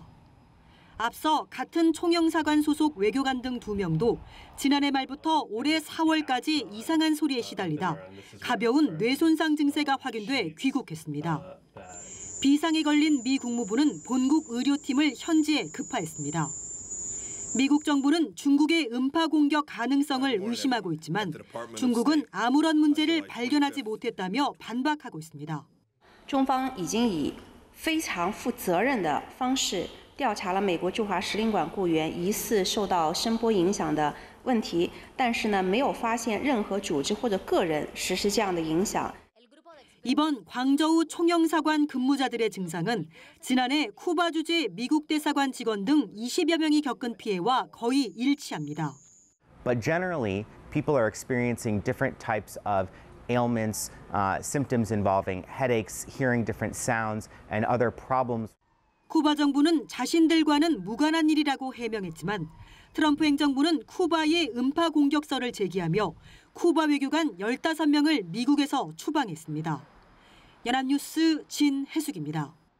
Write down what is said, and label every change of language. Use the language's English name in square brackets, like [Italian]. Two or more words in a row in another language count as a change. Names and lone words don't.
[Korean] 앞서 같은 총영사관 소속 외교관 등 2명도 지난해 말부터 올해 4월까지 이상한 소리에 시달리다 가벼운 뇌 손상 증세가 확인돼 귀국했습니다. 비상에 걸린 미 국무부는 본국 의료팀을 현지에 급파했습니다. 미국 정부는 중국의 음파 공격 가능성을 의심하고 있지만 중국은 아무런 문제를 발견하지 못했다며 반박하고 있습니다. [Chinese] 中方已经以非常负责任的方式调查了美国驻华使领馆雇员疑似受到声波影响的问题，但是呢，没有发现任何组织或者个人实施这样的影响。 [Korean] 이번 광저우 총영사관 근무자들의 증상은 지난해 쿠바 주재 미국 대사관 직원 등 20여 명이 겪은 피해와 거의 일치합니다. [English] But generally, people are experiencing different types of ailments, symptoms involving headaches, hearing different sounds, and other problems. [Korean] 쿠바 정부는 자신들과는 무관한 일이라고 해명했지만 트럼프 행정부는 쿠바에 음파 공격설을 제기하며 쿠바 외교관 15명을 미국에서 추방했습니다. 연합뉴스 진혜숙입니다.